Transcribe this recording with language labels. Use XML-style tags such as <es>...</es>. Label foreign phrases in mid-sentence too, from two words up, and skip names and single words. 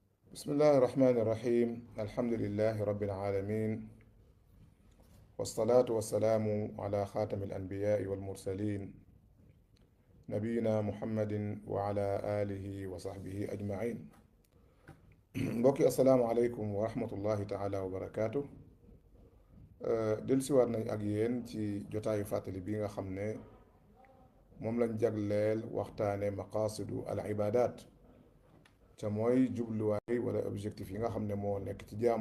<ar>بسم الله الرحمن الرحيم الحمد لله رب العالمين والصلاة والسلام على خاتم الأنبياء والمرسلين نبينا محمد وعلى آله وصحبه أجمعين mbokki السلام عليكم ورحمة الله تعالى وبركاته.</ar> <wo>dellusiwaat nañ ak yéen ci jotaayu fàttali bi nga xam ne moom lañ jagleel waxtaane</wo> <ar>مقاصد العبادات</ar> <wo>ca mooy jubluwaay wala objectif yi nga xam ne moo nekk ci jaamu</wo>